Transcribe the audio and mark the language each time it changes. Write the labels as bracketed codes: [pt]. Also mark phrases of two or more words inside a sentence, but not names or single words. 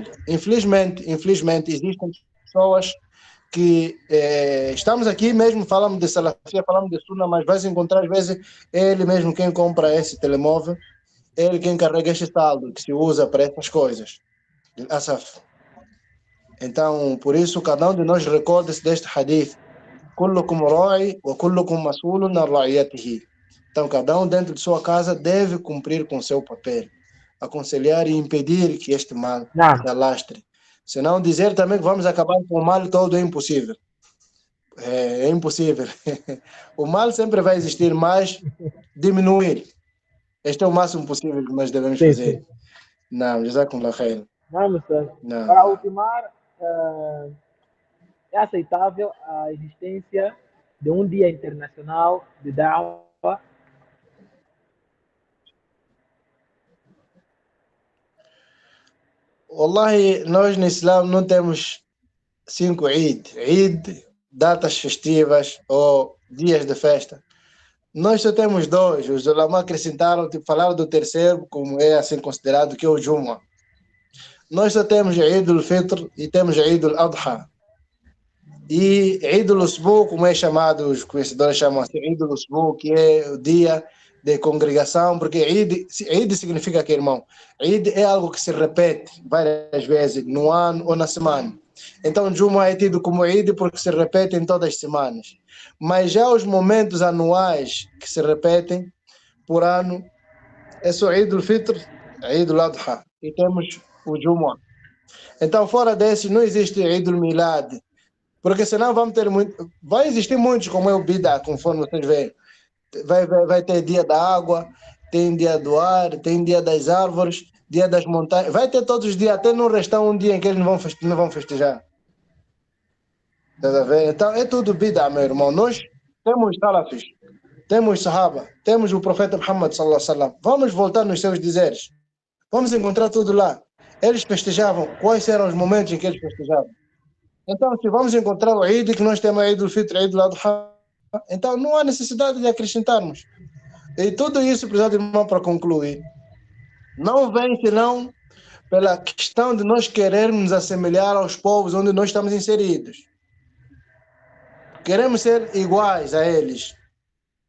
[pt] Infelizmente, existem pessoas que estamos aqui mesmo, falamos de salafia, falamos de sunna, mas vais encontrar às vezes ele mesmo quem compra esse telemóvel, ele quem carrega este saldo que se usa para essas coisas. Asaf. Então, por isso, cada um de nós recorda-se deste hadith. [ar] كلكم راع وكلكم مسؤول عن رعيته. [pt] Então, cada um dentro de sua casa deve cumprir com seu papel, aconselhar e impedir que este mal se alastre. Se não dizer também que vamos acabar com o mal todo é impossível. É impossível. O mal sempre vai existir, mas diminuir. Este é o máximo possível que nós devemos fazer. Não, [ar] جزاكم الله خير. [pt] Vamos, para ultimar, é aceitável a existência de um dia internacional de da'wah? Wallahi, nós no Islã não temos 5 Eid. Eid, datas festivas ou dias de festa. Nós só temos 2. Os ulama acrescentaram, falaram do terceiro, como é assim considerado, que é o Jumu'ah. Nós só temos [ar] عيد الفطر [pt] e temos [ar] عيد الأضحى. E عيد الأسبوع, [pt] como é chamado, os conhecedores chamam assim, [ar] عيد الأسبوع, [pt] que é o dia de congregação, porque Eid significa que, irmão, Eid é algo que se repete várias vezes no ano ou na semana. Então, Jumu'ah é tido como Eid porque se repete em todas as semanas. Mas já os momentos anuais que se repetem por ano, é só [ar] عيد الفطر، عيد الأضحى. [pt] E temos o Jumu'ah. Então, fora desses, não existe [ar] عيد الميلاد, [pt] porque senão vamos ter muito. Vai existir muitos, como é o Bida, conforme vocês veem. Vai ter dia da água, tem dia do ar, tem dia das árvores, dia das montanhas. Vai ter todos os dias, até não restar um dia em que eles não vão festejar. Tá vendo? Então, é tudo Bida, meu irmão. Nós temos salafis, temos sahaba, temos o profeta Muhammad [ar] صلى الله عليه وسلم. [pt] Vamos voltar nos seus dizeres. Vamos encontrar tudo lá. Eles festejavam. Quais eram os momentos em que eles festejavam? Então, se vamos encontrar o Eid, que nós temos [ar] عيد الفطر، عيد الأضحى, [pt] então não há necessidade de acrescentarmos. E tudo isso, prezado irmão, para concluir, não vem senão pela questão de nós querermos nos assemelhar aos povos onde nós estamos inseridos. Queremos ser iguais a eles.